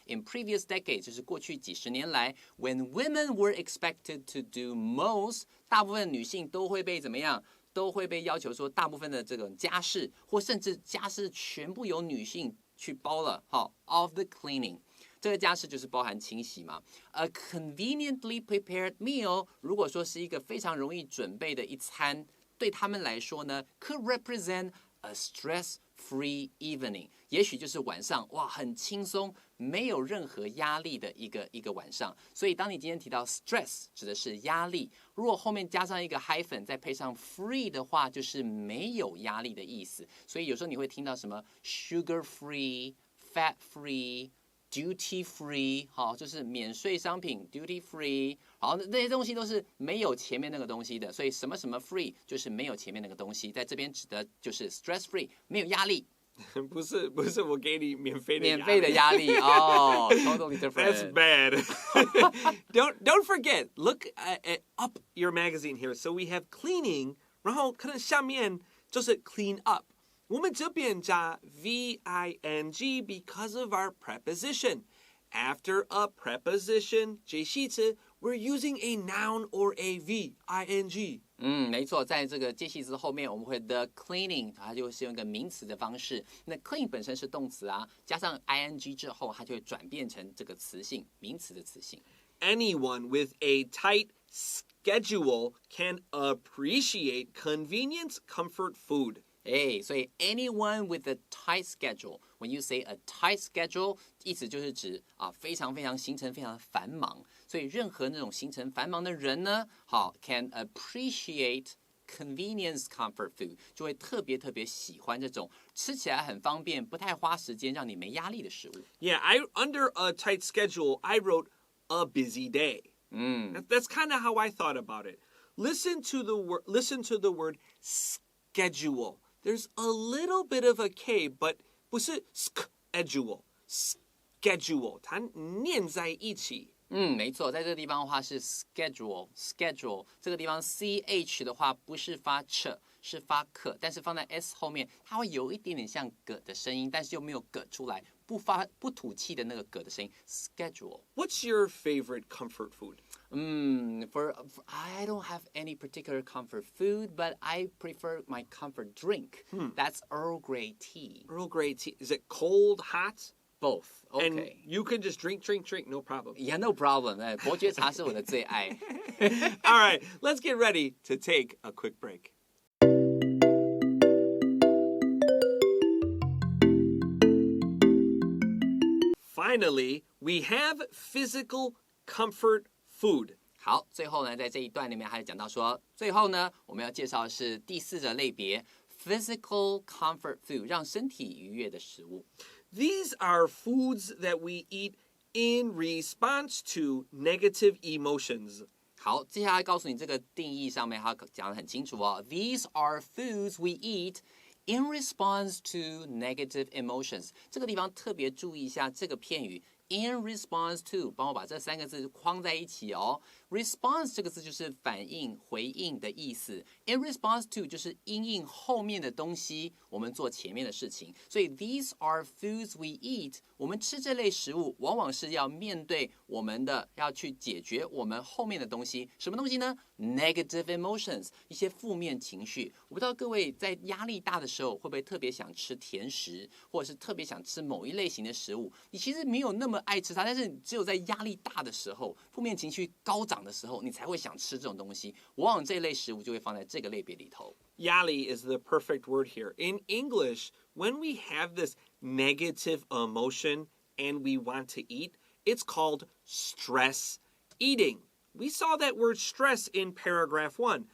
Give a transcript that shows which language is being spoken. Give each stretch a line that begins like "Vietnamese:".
English: In previous decades
Chinese: 就是过去几十年来
English: ，when women were expected to do most，
Chinese: 大部分女性都会被怎么样？都会被要求说，大部分的这种家事，或甚至家事全部由女性去包了。
English: 好 ，of the cleaning。
Chinese: 这个家事就是包含清洗嘛。
English: A conveniently prepared meal，
Chinese: 如果说是一个非常容易准备的一餐，对他们来说呢 ，
English: could represent a stress-free evening，
Chinese: 也许就是晚上哇很轻松，没有任何压力的一个晚上。所以当你今天提到 stress， 指的是压力，如果后面加上一个 hyphen， 再配上 free 的话，就是没有压力的意思。所以有时候你会听到什么 sugar-free、fat free。Duty free， 好，就是免税商品 duty free， 好，那些东西都是没有前面那个东西的，所以什么什么 free 就是没有前面那个东西，在这边指的就是 stress free， 没有压力。不是，我给你免费的压力哦 ，
English: totally different. That's bad. Don't forget, look up your magazine here. So we have cleaning，
Chinese: 然后可能下面就是
English: clean up。
Chinese: 我们这边加 VING
English: because of our preposition. after a preposition 介系词 we're using a noun or a v, ing.
Chinese: 没错，在这个介系词后面，我们会 the cleaning， 它就是用一个名词的方式。那 clean 本身是动词啊，加上 ing 之后，它就会转变成这个词性，名词的词性。
English: Anyone with a tight schedule can appreciate convenience comfort food.
Chinese: 所以
English: anyone with a tight schedule,
Chinese: when you say a tight schedule, 意思就是指非常非常行程非常的繁忙，所以任何那种行程繁忙的人呢，
English: can appreciate convenience comfort food，
Chinese: 就会特别特别喜欢这种吃起来很方便、不太花时间、让你没压力的食物。
English: Yeah, under a tight schedule, I wrote a busy day. That's kind of how I thought about it. Listen to the word schedule. There's a little bit of a K, but
Chinese: 不是
English: schedule, schedule.
Chinese: 它念在一起。没错，在这个地方的话是 schedule， 这个地方 ch 的话不是发 ch， 是发 k， 但是放在 s 后面，它会有一点点像 g 的声音，但是又没有 g 出来，不吐气的那个 g 的声音。
English: schedule. What's your favorite comfort food? For I don't have any particular comfort food, but I prefer my comfort drink. That's Earl Grey tea. Earl Grey tea. Is it cold, hot? Both. Okay. And you can just drink, no problem. Yeah, no problem.
Chinese: 伯爵茶是我的最爱。
English: All right, let's get ready to take a quick break. Finally, we have physical comfort food.
Chinese: 好，最后呢，在这一段里面还讲到说，最后呢，我们要介绍的是第4个类别 ，physical comfort food， 让身体愉悦的食物。
English: These are foods that we eat in response to negative emotions.
Chinese: 好，接下来告诉你这个定义上面，它讲得很清楚哦。
English: These are foods we eat in response to negative emotions。
Chinese: 这个地方特别注意一下这个片语。In response to， 帮我把这3个字框在一起哦。 Response 这个字就是反应、回应的意思。 In response to 就是因应后面的东西，我们做前面的事情。所以
English: these are foods we eat。
Chinese: 我们吃这类食物，往往是要面对我们的，要去解决我们后面的东西。什么东西呢 ？Negative emotions， 一些负面情绪。我不知道各位在压力大的时候，会不会特别想吃甜食，或者是特别想吃某一类型的食物？你其实没有那么爱吃它，但是你只有在压力大的时候，负面情绪高涨的时候，你才会想吃这种东西。往往这一类食物就会放在这个类别里头。
English: Yali is the perfect word here. In English, when we have this negative emotion and we want to eat, it's called stress eating. We saw that word stress in paragraph 1.